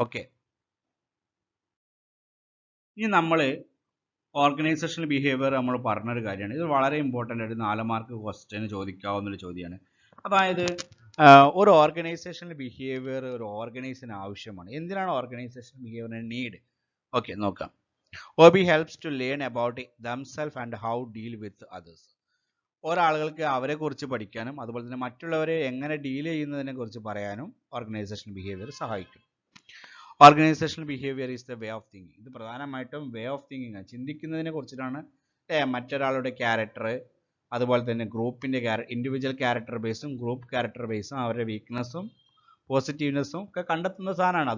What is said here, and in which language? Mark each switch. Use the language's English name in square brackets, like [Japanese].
[Malayalam] Okay, ഇനി നമ്മൾ organisational behaviour നമ്മൾ പറഞ്ഞൊരു കാര്യമാണ്. ഇത് വളരെ ഇമ്പോർട്ടൻ്റ് ആയിട്ട് 4 മാർക്ക് ക്വസ്റ്റ്യന് ചോദിക്കാവുന്നൊരു ചോദ്യമാണ്. അതായത് ഒരു ഓർഗനൈസേഷണൽ ബിഹേവിയർ ഒരു ഓർഗനൈസേഷന് ആവശ്യമാണ്. എന്തിനാണ് ഓർഗനൈസേഷണൽ ബിഹേവിയറിന് നീഡ്? ഓക്കെ, നോക്കാം. [English] OB helps to learn about themselves and how deal with others. [Malayalam] ഒരാളുകൾക്ക് അവരെക്കുറിച്ച് പഠിക്കാനും അതുപോലെ തന്നെ മറ്റുള്ളവരെ എങ്ങനെ ഡീൽ ചെയ്യുന്നതിനെ കുറിച്ച് പറയാനും ഓർഗനൈസേഷണൽ ബിഹേവിയർ സഹായിക്കും. [English] Organisational behaviour is the way of thinking. [Malayalam] ഇത് പ്രധാനമായിട്ടും വേ ഓഫ് തിങ്കിങ് ആണ്, ചിന്തിക്കുന്നതിനെ കുറിച്ചിട്ടാണ്. മറ്റൊരാളുടെ ക്യാരക്ടർ, അതുപോലെ തന്നെ ഗ്രൂപ്പിൻ്റെ ഇൻഡിവിജ്വൽ ക്യാരക്ടർ ബേസും ഗ്രൂപ്പ് ക്യാരക്ടർ ബേസും അവരുടെ വീക്ക്നെസ്സും പോസിറ്റീവ്നെസ്സും ഒക്കെ കണ്ടെത്തുന്ന സാധനമാണ്.